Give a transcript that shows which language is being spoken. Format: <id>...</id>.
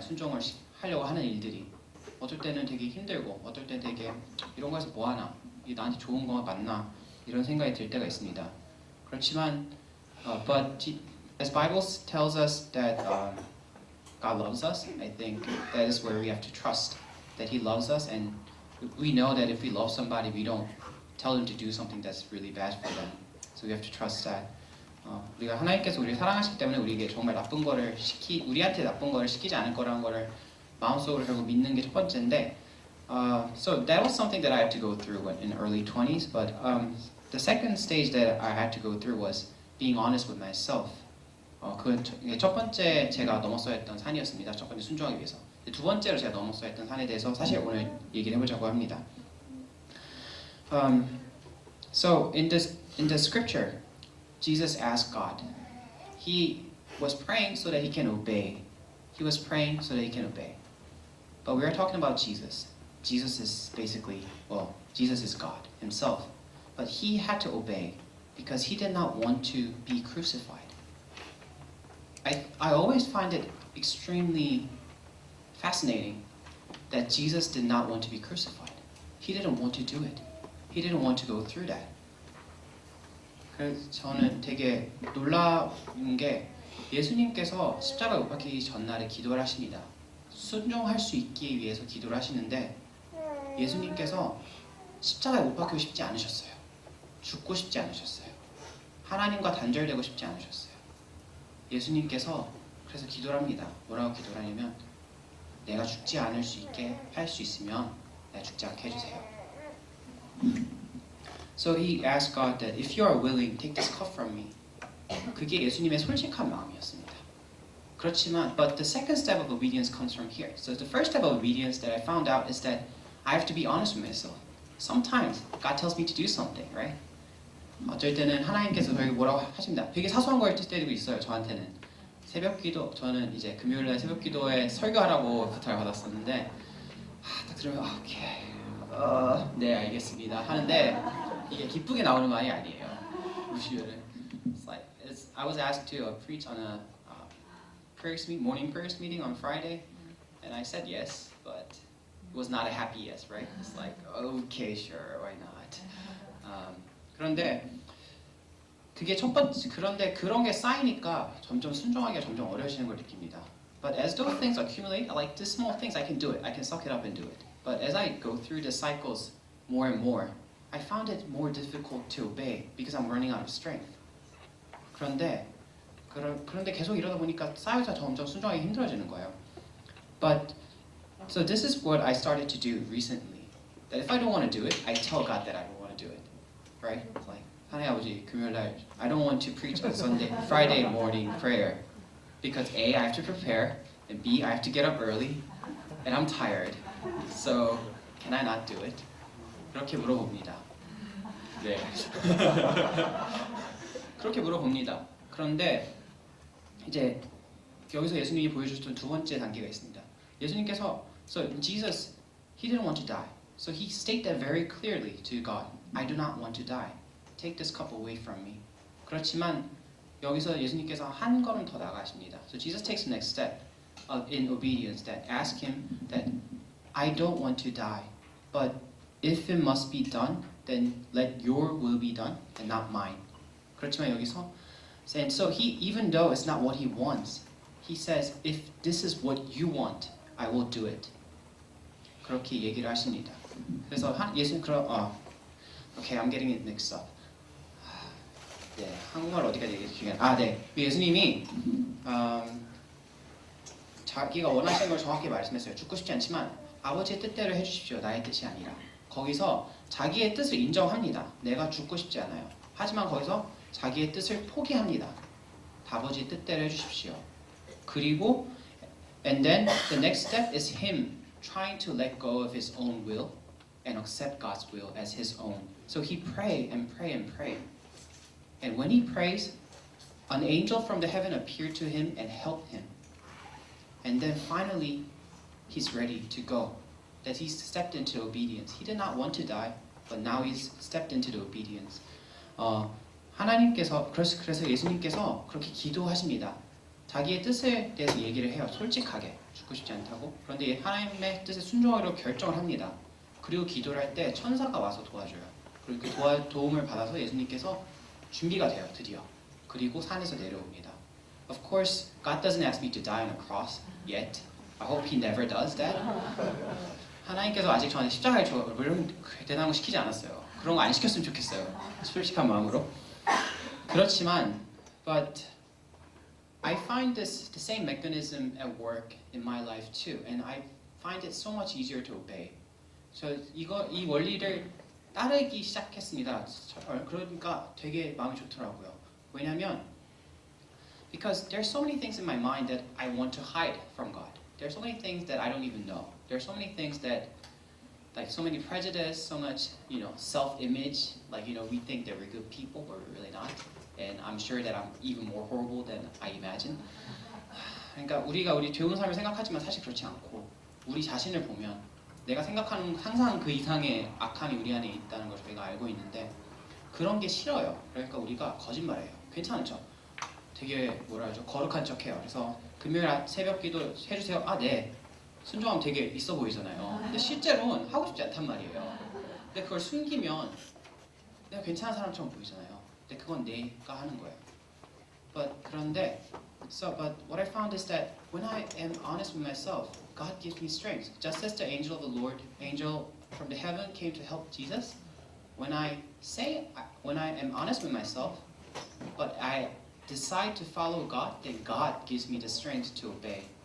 <ko>순종을 하려고 하는 일들이. 어떨 때는 되게 힘들고, 어떨 때는 되게 이런 거에서 뭐 하나? 이게 나한테 좋은 거 맞나? 이런 생각이 들 때가 있습니다. 그렇지만,</ko> <en>but as Bible tells us that God loves us, I think that is where we have to trust that He loves us, and we know that if we love somebody, we don't tell them to do something that's really bad for them. So we have to trust that.</en> <ko>우리가 하나님께서 우리를 사랑하시기 때문에 우리에게 정말 우리한테 나쁜 거를 시키지 않을 거라는 거를 마음속으로 결국 믿는 게 첫 번째인데,</ko> <en>so that was something that I had to go through in early 20s, but the second stage that I had to go through was being honest with myself.</en> <ko>첫 번째 제가 넘었어야 했던 산이었습니다. 첫 번째 순종하기 위해서. 두 번째로 제가 넘었어야 했던 산에 대해서 사실 오늘 얘기를 해보자고 합니다.</ko> <en>So in the scripture, Jesus asked God. He was praying so that he can obey. He was praying so that he can obey. But we are talking about Jesus. Jesus is basically, well, Jesus is God himself. But he had to obey because he did not want to be crucified. I always find it extremely fascinating that Jesus did not want to be crucified. He didn't want to do it. He didn't want to go through that.</en> <ko>그래서 저는 되게 놀라운 게 예수님께서 십자가에 못 박히기 전날에 기도를 하십니다. 순종할 수 있기 위해서 기도를 하시는데 예수님께서 십자가에 못 박히고 싶지 않으셨어요. 죽고 싶지 않으셨어요. 하나님과 단절되고 싶지 않으셨어요. 예수님께서 그래서 기도를 합니다. 뭐라고 기도를 하냐면 내가 죽지 않을 수 있게 할 수 있으면 내가 죽지 않게 해주세요.</ko> <en>So he asked God that if you are willing, take this cup from me.</en> <ko>그게 예수님의 솔직한 마음이었습니다. 그렇지만,</ko> <en>but the second step of obedience comes from here. So the first step of obedience that I found out is that I have to be honest with myself. Sometimes God tells me to do something, right?</en> <ko>어쩔 때는 하나님께서 저에게 뭐라고 하십니다. 되게 사소한 걸 때리고 있어요. 저한테는 새벽기도 저는 이제 금요일날 새벽기도에 설교하라고 부탁을 받았었는데 딱 들으면 오케이 네 알겠습니다 하는데 이게 기쁘게 나오는 말이 아니에요.</ko> <en>무시율은 I was asked to preach on a morning prayers meeting on Friday, and I said yes, but it was not a happy yes, right? It's like okay, sure, why not?</en> <ko>그런데 그게 첫 번째 그런데 그런 게 쌓이니까 점점 순종하기가 점점 어려워지는 걸 느낍니다.</ko> <en>But as those things accumulate, like these small things, I can do it. I can suck it up and do it. But as I go through the cycles more and more, I found it more difficult to obey because I'm running out of strength.</en> <ko>그런데 계속 이러다 보니까 쌓여서 점점 순종하기 힘들어지는 거예요.</ko> <en>But so this is what I started to do recently. That if I don't want to do it, I tell God that I don't want to do it. Right? It's like</en> <ko>하나님 아버지 금요일날</ko> <en>I don't want to preach on Friday morning prayer because A, I have to prepare, and B, I have to get up early, and I'm tired. So can I not do it?</en> <ko>그렇게 물어봅니다. 네. 그렇게 물어봅니다. 그런데 이제 여기서 예수님이 보여주셨던 두 번째 단계가 있습니다. 예수님께서</ko> <en>so Jesus, he didn't want to die. So he stated that very clearly to God. I do not want to die. Take this cup away from me.</en> <ko>그렇지만 여기서 예수님께서 한 걸음 더 나가십니다.</ko> <en>So Jesus takes the next step in obedience that ask him that I don't want to die, but if it must be done, then let your will be done and not mine.</en> <ko>그렇지만 여기서</ko> <en>and so he even though it's not what he wants, he says if this is what you want, I will do it.</en> <ko>그렇게 얘기를 하십니다. 그래서 예수님</ko> <en>okay, I'm getting it mixed up.</en> <ko>네, 한국말 어디까지 얘기해? 네. 예수님이 자기가 원하시는 걸 정확히 말씀했어요. 죽고 싶지 않지만 아버지의 뜻대로 해주십시오. 나의 뜻이 아니라. 거기서 자기의 뜻을 인정합니다. 내가 죽고 싶지 않아요. 하지만 거기서 자기의 뜻을 포기합니다. 아버지의 뜻대로 해주십시오. 그리고</ko> <en>and then the next step is him trying to let go of his own will and accept God's will as his own. So he prayed and prayed and prayed. And when he prays, an angel from the heaven appeared to him and helped him. And then finally, he's ready to go. That he's stepped into obedience. He did not want to die, but now he's stepped into the obedience.</en> <ko>하나님께서 그래서 예수님께서 그렇게 기도하십니다. 자기의 뜻에 대해서 얘기를 해요. 솔직하게 죽고 싶지 않다고. 그런데 하나님의 뜻에 순종하기로 결정을 합니다. 그리고 기도를 할 때 천사가 와서 도와줘요. 그리고 그 도움을 받아서 예수님께서 준비가 돼요, 드디어. 그리고 산에서 내려옵니다.</ko> <en>Of course, God doesn't ask me to die on a cross yet. I hope He never does that.</en> <ko>하나님께서 아직 저한테 십자가에 이런 대단한 거 시키지 않았어요. 그런 거 안 시켰으면 좋겠어요. 솔직한 마음으로. 그렇지만,</ko> <en>but I find the same mechanism at work in my life too, and I find it so much easier to obey.</en> <ko>이 원리를 따르기 시작했습니다. 그러니까 되게 마음이 좋더라고요. 왜냐면</ko> <en>because there's so many things in my mind that I want to hide from God. There's so many things that I don't even know. There's so many things that like so many prejudice, so much, self-image, like we think that we're good people but we're really not. and I'm sure that I'm even more horrible than I imagine.</en> <ko>그러니까 우리가 우리 좋은 삶을 생각하지만 사실 그렇지 않고 우리 자신을 보면 내가 생각하는 상상 그 이상의 악함이 우리 안에 있다는 걸 저희가 알고 있는데 그런 게 싫어요. 그러니까 우리가 거짓말해요. 괜찮죠? 되게 뭐라 하죠? 거룩한 척해요. 그래서 금요일 새벽기도 해주세요. 아 네. 순종하면 되게 있어 보이잖아요. 근데 실제로는 하고 싶지 않단 말이에요. 근데 그걸 숨기면 내가 괜찮은 사람처럼 보이잖아요. 근데 그건 내가 하는 거예요. 그런데</ko> <en>but what I found is that when I am honest with myself, God gives me strength. Just as the angel of the Lord, angel from the heaven came to help Jesus. When I am honest with myself, but I decide to follow God, then God gives me the strength to obey.</en>